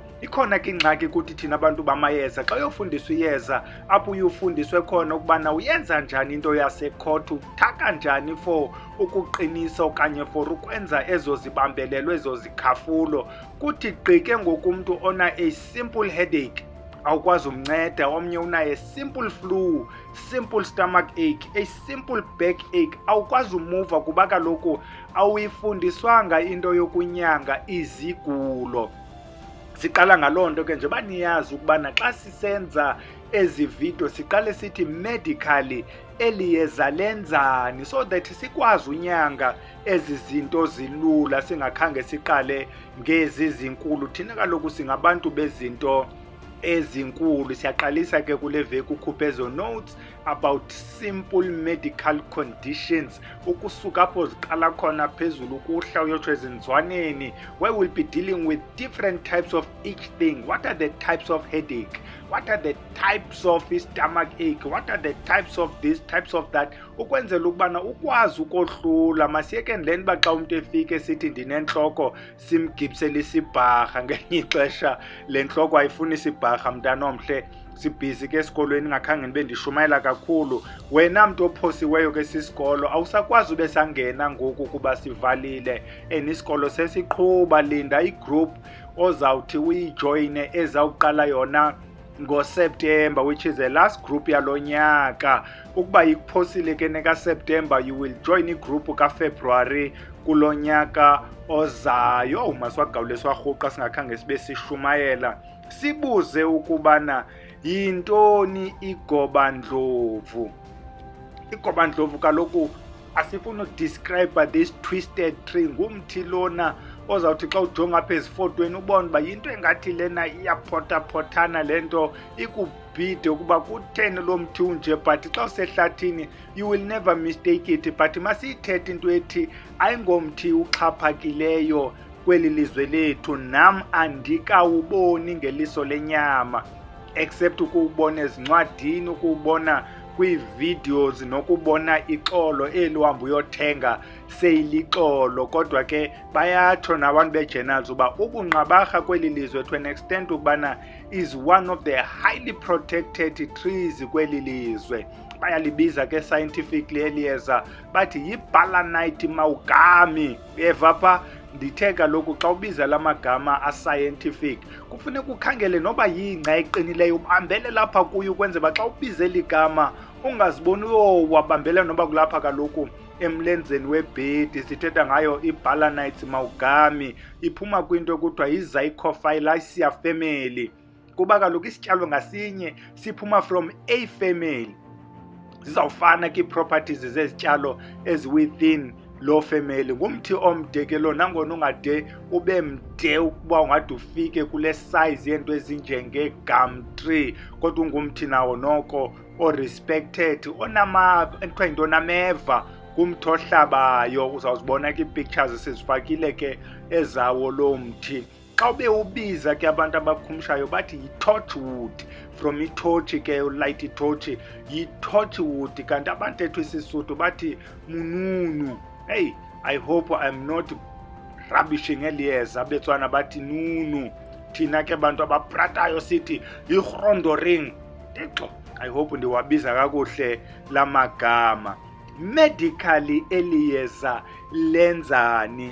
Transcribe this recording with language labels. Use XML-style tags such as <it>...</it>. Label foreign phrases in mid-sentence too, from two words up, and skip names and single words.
<xh>Ikhona ke ingxaki kuthi thina abantu bamayeza, xa uyofundiswa iyeza apho uyofundiswe khona ukubana uyenza njani into yasekhohlo, uthaka njani for ukuqinisa okanye for ukwenza ezo zibambelelo, ezo zikhafulo. Kuthi gqike ngokumntu ona</xh> <en>a simple headache,</en> <xh>awukwazi umnceda. Omnye unaye</xh> <en>simple flu, simple stomach ache, a simple back ache,</en> <xh>awukwazi umuva kuba kaloku awuyifundiswanga into yokunyanga izigulo. Siqala ngaloo nto ke nje baniyazi ukubana xa sisenza ezi video siqale sithi medically eli yeza lenzani,</xh> <en>so that</en> <xh>sikwazi unyanga ezi zinto zilula singakhange siqale ngezi zinkulu. Thina kaloku singabantu bezinto ezinkulu. Siyaqalisa ke kule veki ukhuphe ezo</xh> <en>notes about simple medical conditions,</en> <xh>ukusuka apho ziqala khona phezulu ukuhla uyotsho ezinzwaneni,</xh> <en>where we'll be dealing with different types of each thing. What are the types of headache? What are the types of stomach ache? What are the types of this, types of that?</en> <xh>Ukwenzela ukubana ukwazi ukohlula. Masiyekeni le nto uba xa umntu efike sithi ndinentloko simgibisele isibharha, ngenye ixesha le ntloko ayifuni isibharha mntana omhle. Sibhizi ke esikolweni, ngakhange ndibe ndishumayela kakhulu. Wena mntu ophosiweyo ke sisikolo awusakwazi ube sangena ngoku kuba sivalile, and isikolo sesiqhuba. Linda igroup ozawuthi uyijoyine ezawuqala yona ngoSeptember,</xh> <en>which is the last group</en> <xh>yalo nyaka. Ukuba ikuphosile ke nekaSeptember,</xh> <en>you will join</en> <xh>igroup kaFebruary kulo nyaka ozayo. Maswagawule swarhuqa singakhange sibe sishumayela. Sibuze ukubana yintoni igobandlovu. Igobandlovu kaloku asifuni ukudescribe</xh> <en>this twisted tree.</en> <xh>Ngumthi lona ozawuthi xa ujonga apha ezifotweni ubone uba yinto engathi lena iyaphothaphotana le nto, ikubhide ukuba kutheni lo mthi unje, but xa usehlathini</xh> <en>you will never mistake it.</en> <xh>But masiyithethe into ethi ayingomthi uxhaphakileyo kweli lizwe lethu, nam andikawuboni ngeliso lenyama, except ukuwubona ezincwadini, ukuwubona kwi-videos nokubona ixolo elihambe uyothenga seyilixolo. Kodwa ke bayatsho nabantu be-journals uba ubungqabarha kweli lizwe</xh> <en>to an extent</en> <xh>ukubana</xh> <en>is one of the highly protected trees</en> <xh>kweli lizwe. Bayalibiza ke scientifically eliyeza bathi yi-Balanite maugami. Eva pha ndithe kaloku xa ubiza la magama a-scientific kufuneka ukhangele noba yingca eqinileyo ubambele lapha kuyo ukwenze uba xa ubize eli gama ungaziboni uyowabambela noba kulapha kaloku emlenzeni webhedi. Sithetha ngayo i-Balanite maugami, iphuma kwinto ekuthiwa yi-Zycophyllaceae family, kuba kaloku isityalo ngasinye siphuma</xh> <en>from a family.</en> <xh>Zizawufana ke properties zezityalo eziwithin lo family. Ngumthi omde ke lo, nangona ungade ube mde ukuba ungade ufike kule size yento ezinjenge-gum tree, kodwa ungumthi nawo noko o-respected, onameva, ngumthi ohlabayo. Uzawuzibona ke ii-pictures sizifakile ke ezawo lo mthi. Xa ube ubiza ke abantu abakhumshayo bathi yi-torchwood, from itotshi ke ulight itotshi yi-torchwood, kanti abantu ethu isiSuthu bathi mununu.</xh> <en>Hey, I hope I'm not rubbishing eliyeza.</en> <xh>Abetswana bathi nunu, thina ke bantu abapratayo sithi yi-Grondoring.</xh> <en>I hope</en> <xh>ndiwabiza kakuhle la magama. Medically eliyeza lenzani?</xh>